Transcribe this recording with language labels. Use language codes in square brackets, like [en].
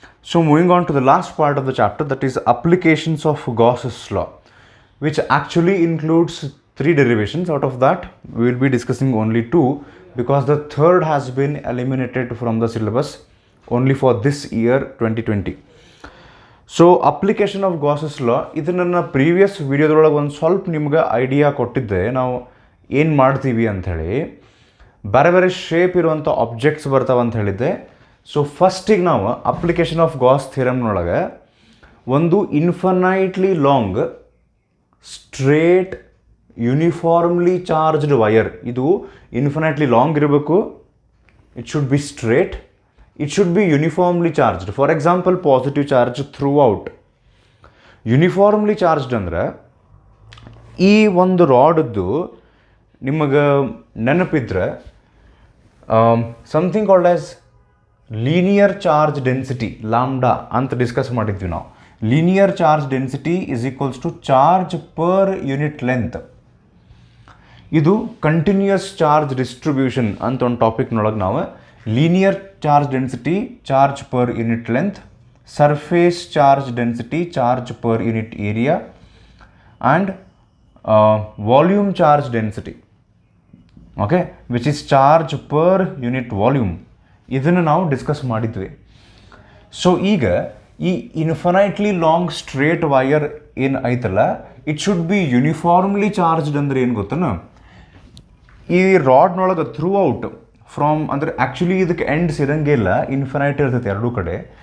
[en] So moving on to the last part of the chapter, that is applications of Gauss's law, which actually includes 3 derivations. Out of that we will be discussing only 2 because the third has been eliminated from the syllabus only for this year 2020. So application of Gauss's law, [kn] ಇದು ನನ್ನ previous ವಿಡಿಯೋದೊಳಗೆ ಒಂದು ಸ್ವಲ್ಪ ನಿಮ್ಗೆ idea ಕೊಟ್ಟಿದ್ದೆ. ನಾವು ಏನು ಮಾಡ್ತೀವಿ ಅಂಥೇಳಿ, ಬೇರೆ ಬೇರೆ ಶೇಪ್ ಇರುವಂಥ ಆಬ್ಜೆಕ್ಟ್ಸ್ ಬರ್ತಾವೆ ಅಂತ ಹೇಳಿದ್ದೆ. ಸೊ ಫಸ್ಟಿಗೆ ನಾವು ಅಪ್ಲಿಕೇಶನ್ ಆಫ್ ಗಾಸ್ ಥಿಯರಮ್ನೊಳಗೆ ಒಂದು ಇನ್ಫನೈಟ್ಲಿ long straight uniformly charged wire, ಇದು ಇನ್ಫನೈಟ್ಲಿ ಲಾಂಗ್ ಇರಬೇಕು, [en] It should be straight, it should be uniformly charged. For example, positive charge throughout. [kn] Uniformly charged ಅಂದರೆ ಈ ಒಂದು ರಾಡ್ದು ನಿಮಗೆ ನೆನಪಿದ್ರೆ something called as linear charge density lambda ಅಂತ discuss ಮಾಡಿದ್ವಿ ನಾವು. [en] Linear charge density is equals to charge per unit length. [kn] ಇದು continuous charge distribution ಅಂತ ಒಂದು ಟಾಪಿಕ್ನೊಳಗೆ ನಾವು [en] linear charge density, charge per unit length, surface charge density, charge per unit area, and volume charge density, okay, which is charge per unit volume. [kn] ಇದನ್ನು ನಾವು discuss ಮಾಡಿದ್ವಿ. So ಈಗ ಈ ಇನ್ಫನೈಟ್ಲಿ long straight wire ಏನು ಐತಲ್ಲ, [en] it should be uniformly charged [kn] ಅಂದ್ರೆ ಏನು ಗೊತ್ತನ, ಈ ರಾಡ್ನೊಳಗೆ ಥ್ರೂ ಔಟ್ ಫ್ರಾಮ್ ಅಂದರೆ ಆ್ಯಕ್ಚುಲಿ ಇದಕ್ಕೆ ಎಂಡ್ಸ್ ಇರೋಂಗೆ ಇಲ್ಲ, ಇನ್ಫನೈಟ್ ಇರ್ತೈತೆ ಎರಡೂ ಕಡೆ.